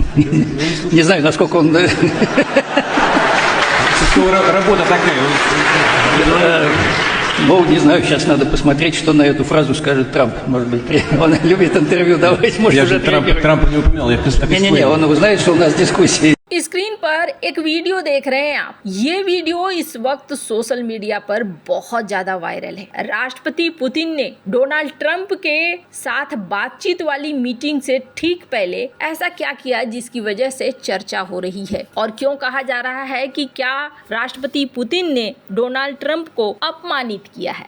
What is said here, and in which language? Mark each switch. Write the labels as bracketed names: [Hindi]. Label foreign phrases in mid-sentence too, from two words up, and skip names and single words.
[Russian] Не знаю, насколько он... Работа такая. Ну, не знаю, сейчас надо посмотреть, что на эту фразу скажет Трамп. Может быть, он любит интервью давать, может, Я уже же Трампа не упоминал. Не-не-не, он знает, что у нас дискуссии. [Hindi] स्क्रीन पर एक वीडियो देख रहे हैं आप। ये वीडियो इस वक्त [English] social media [Hindi] पर बहुत ज्यादा वायरल है। राष्ट्रपति पुतिन ने डोनाल्ड ट्रंप के साथ बातचीत वाली मीटिंग से ठीक पहले ऐसा क्या किया जिसकी वजह से चर्चा हो रही है, और क्यों कहा जा रहा है कि क्या राष्ट्रपति पुतिन ने डोनाल्ड ट्रंप को अपमानित किया है।